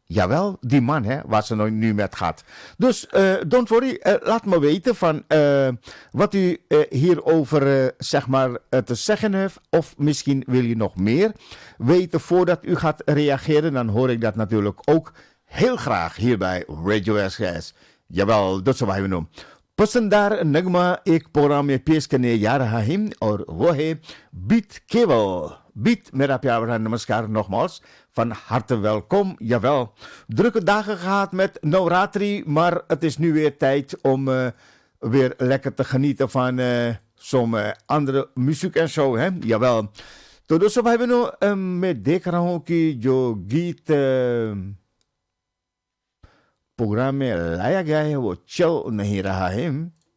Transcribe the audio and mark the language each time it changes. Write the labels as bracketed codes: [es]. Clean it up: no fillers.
[nl] Jawel, die man hè, waar ze nu met gaat. Dus [en] don't worry, [nl] laat me weten van wat u hierover zeg maar te zeggen heeft. Of misschien wil je nog meer weten voordat u gaat reageren. Dan hoor ik dat natuurlijk ook heel graag hier bij Radio SGS. Jawel, dat zo wij noemen. [hi] Pasandar nagma ek program में पेश करने जा रहा है और वो है beat केवल बीट मेरा प्यारा नमस्कार [nl] nogmaals van harte welkom. Jawel, drukke dagen gehad met Navratri, maar het is nu weer tijd om weer lekker te genieten van some andere muziek en zo, hè? Jawel. [hi] तो दोस्तों भाई बहनों मैं देख रहा हूँ कि जो गीत प्रोग्राम में लाया गया है वो चल नहीं रहा है.